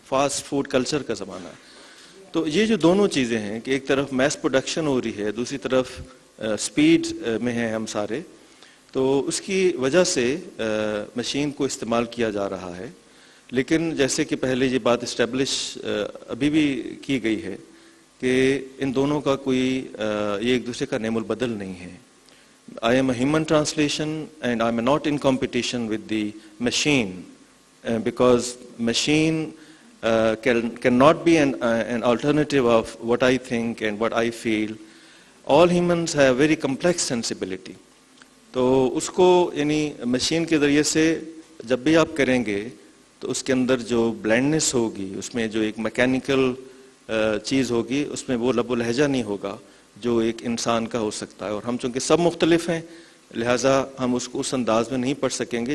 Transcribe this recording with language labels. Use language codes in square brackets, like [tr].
[ur] Fast food culture کا زمانہ ہے. تو یہ جو دونوں چیزیں ہیں کہ ایک طرف میس پروڈکشن ہو رہی ہے, دوسری طرف اسپیڈ میں ہیں ہم سارے, تو اس کی وجہ سے مشین کو استعمال کیا جا رہا ہے. لیکن جیسے کہ پہلے یہ بات اسٹیبلش ابھی بھی کی گئی ہے کہ ان دونوں کا کوئی یہ ایک دوسرے کا نعم البدل نہیں ہے. [en] I am a human translation and I am not in competition with the machine because machine cannot be an alternative of what I think and what I feel. All humans have very complex sensibility. [ur] تو اس کو یعنی machine کے ذریعے سے جب بھی آپ کریں گے تو اس کے اندر جو بلائنڈنس ہوگی, اس میں جو ایک میکینیکل چیز ہوگی, اس میں وہ لب و لہجہ نہیں ہوگا جو ایک انسان کا ہو سکتا ہے. اور ہم چونکہ سب مختلف ہیں لہٰذا ہم اس کو اس انداز میں نہیں پڑھ سکیں گے.